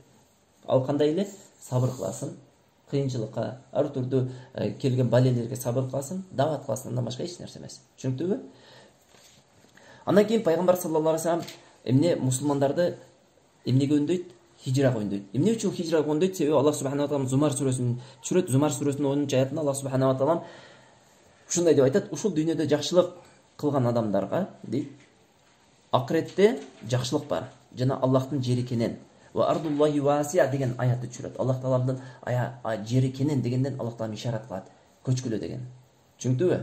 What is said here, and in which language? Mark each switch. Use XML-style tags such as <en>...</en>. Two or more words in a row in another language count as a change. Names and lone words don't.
<ky>Ал кандай эле сабыр кыласың, кыйынчылыкка, ар түрдүү келген балелерге сабыр кыласың, дават кыласың, андан башка эч нерсе эмес. Түшүнүктүбү? Андан кийин пайгамбар</ky> <ar>صلى الله عليه وسلم</ar> <ky>эмне мусулмандарды эмнеге үндөйт? Хижрага үндөйт. Эмне үчүн хижрага үндөйт? Себеби</ky> <ar>الله سبحانه وتعالى</ar> <ky>Зумар сүрөсүн түшүрөт. Зумар сүрөсүнүн 10-чу аятында</ky> <ar>الله سبحانه وتعالى</ar> <ky>ушундай деп айтат: ушул дүйнөдө жакшылык кылган адамдарга дейт, акыретте жакшылык бар жана Аллахтын жери кенен.</ky> <ar>وأرض الله واسعة</ar> <ky>деген аятты түшүрөт. Аллах тааланын жери кенен дегенден Аллах таала ишарат кылат. Көчкүлө деген. Түшүнүктүбү?</ky>